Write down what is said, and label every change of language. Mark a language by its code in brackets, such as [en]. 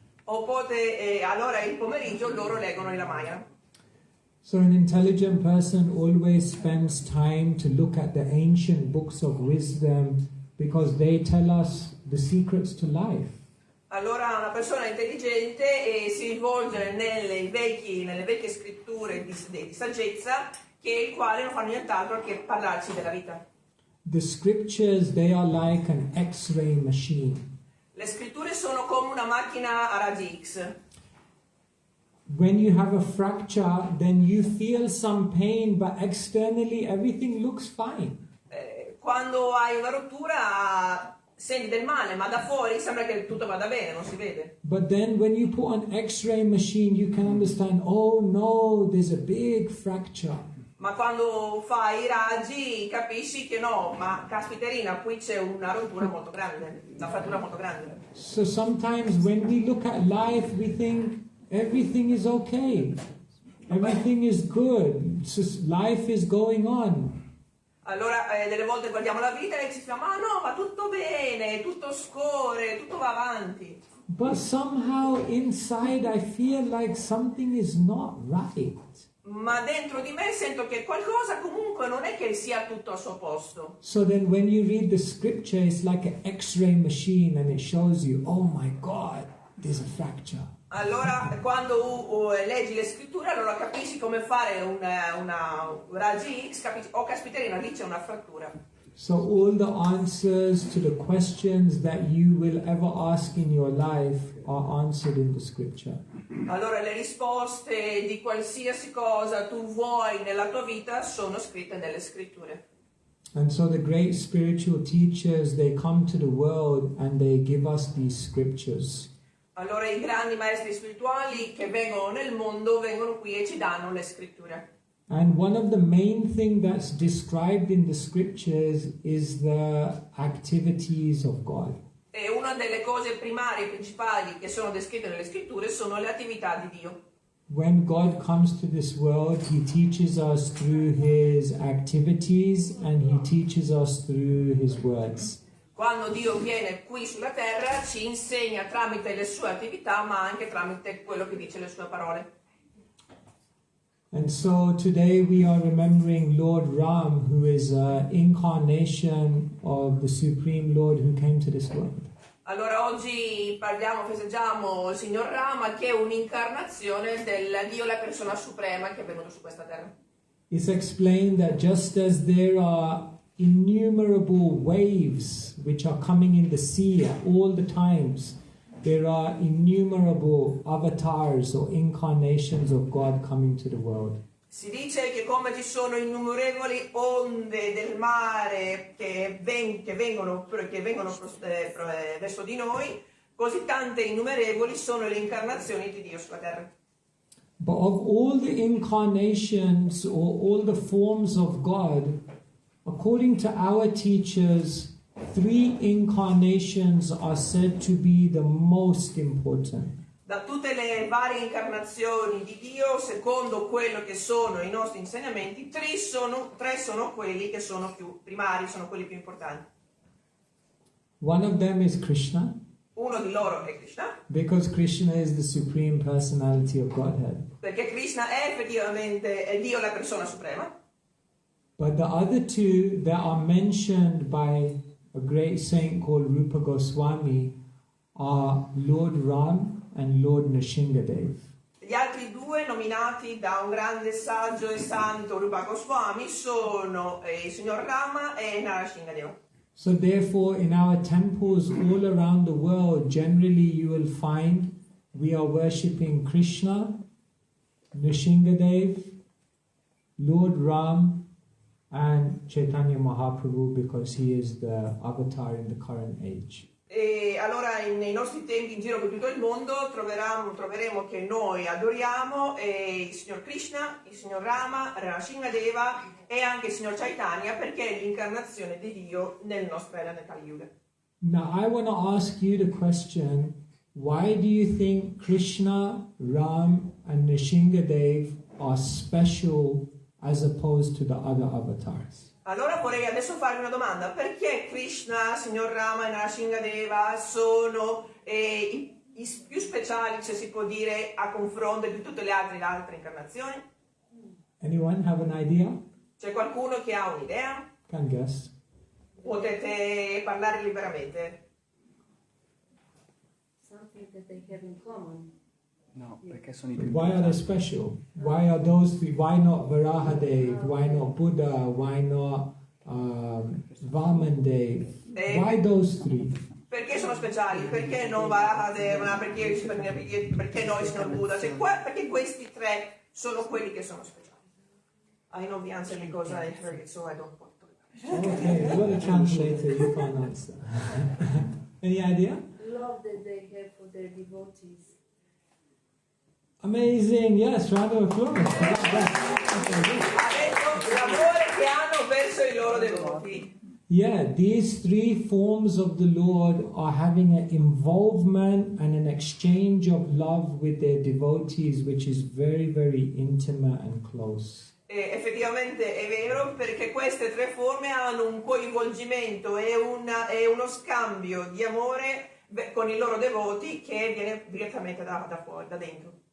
[it] Allora il pomeriggio loro leggono il Ramayana. [en] So an intelligent person always spends time to look at the ancient books of wisdom because they tell us the secrets to life. [it] Allora una persona intelligente si rivolge nelle vecchie scritture di saggezza, che il quale non fanno nient'altro che parlarci della vita. [en] The scriptures, they are like an X-ray machine. [it] Le scritture sono come una macchina a raggi X. [en] When you have a fracture, then you feel some pain, but externally everything looks fine. [it] Quando hai una rottura senti del male, ma da fuori sembra che tutto vada bene, non si vede. [en] But then when you put an X-ray machine, you can understand, oh no, there's a big fracture. [it] Ma quando fai i raggi capisci che no, ma caspiterina, qui c'è una rottura molto grande, una frattura molto grande. [en] So sometimes when we look at life, we think everything is okay. Everything is good. Life is going on. [it] Allora delle volte guardiamo la vita e ci diciamo, ma no, va tutto bene, tutto scorre, tutto va avanti. [en] But somehow inside I feel like something is not right. [it] Ma dentro di me sento che qualcosa comunque non è che sia tutto al suo posto. [en] So then when you read the scripture, it's like an X-ray machine and it shows you, oh my God, there's a fracture. [it] Allora quando leggi le scritture, allora capisci come fare una raggi X, capisci, oh caspiterina, lì c'è una frattura. [en] So all the answers to the questions that you will ever ask in your life are answered in the scripture. [it] Allora le risposte di qualsiasi cosa tu vuoi nella tua vita sono scritte nelle scritture. [en] And so the great spiritual teachers, they come to the world and they give us these scriptures. [it] Allora i grandi maestri spirituali che vengono nel mondo vengono qui e ci danno le scritture. [en] And one of the main things that's described in the scriptures is the activities of God. [it] E una delle cose primarie e principali che sono descritte nelle scritture sono le attività di Dio. [en] When God comes to this world, He teaches us through His activities and He teaches us through His words. [it] Quando Dio viene qui sulla terra ci insegna tramite le sue attività, ma anche tramite quello che dice le sue parole. [en] And so today we are remembering Lord Ram, who is an incarnation of the Supreme Lord who came to this world. [it] Allora oggi festeggiamo il Signor Rama, che è un'incarnazione del Dio, la persona suprema che è venuto su questa terra. [en] It's explained that just as there are innumerable waves which are coming in the sea at all the times, there are innumerable avatars or incarnations of God coming to the world. [it] Si dice che come ci sono innumerevoli onde del mare che vengono verso di noi, così tante innumerevoli sono le incarnazioni di Dio sulla terra. [en] But of all the incarnations or all the forms of God, according to our teachers, 3 incarnations are said to be the most important. [it] Da tutte le varie incarnazioni di Dio, secondo quello che sono i nostri insegnamenti, 3 sono quelli che sono più primari, sono quelli più importanti. [en] One of them is Krishna, [it] Uno di loro è Krishna, [en] because Krishna is the supreme personality of Godhead. [it] perché Krishna è effettivamente Dio, la persona suprema. [en] But the other 2 that are mentioned by a great saint called Rupa Goswami are Lord Ram and Lord Nrsingadev. [it] Gli altri 2 nominati da un grande saggio e santo Rupa Goswami sono il signor Rama e Nrsingadeva. [en] So therefore in our temples all around the world, generally you will find we are worshipping Krishna, Nrsingadev, Lord Ram and Chaitanya Mahaprabhu, because he is the avatar in the current age. [it] E allora nei nostri tempi in giro per tutto il mondo troveremo che noi adoriamo il signor Krishna, il signor Rama, Nrsingadeva e anche il signor Chaitanya, perché è l'incarnazione di Dio nel nostro era, nel Kali Yuga. [en] Now I want to ask you the question, why do you think Krishna, Ram and Nrsingadev are special as opposed to the other avatars? [it] Allora vorrei adesso farvi una domanda: perché Krishna, signor Rama e Nrsingadeva sono i più speciali, se si può dire, a confronto di tutte le altre incarnazioni? [en] Anyone have an idea? [it] C'è qualcuno che ha un'idea? [en] Can guess. [it] potete parlare liberamente. [en] Something that they have in common. [it] No, perché sono i più [en] Why are they special? Why are those three? Why not Varahadev? Why not Buddha? Why not Vamandev? Why those three? [it] Perché sono speciali? Perché non Varahadev? Perché noi siamo Buddha? Cioè, perché questi tre sono quelli che sono speciali. [en] I know the answer because I heard it, so I don't want to. Okay, you're the translator, you can't answer. Any idea? Love that they have for their devotees. Amazing, yes, round of applause. [it] Ha detto l'amore che hanno verso i loro devoti. [en] Yeah, these three forms of the Lord are having an involvement and an exchange of love with their devotees, which is very, very intimate and close. [it] E effettivamente è vero, perché queste tre forme hanno un coinvolgimento e uno scambio di amore con i loro devoti che viene direttamente da fuori, da dentro.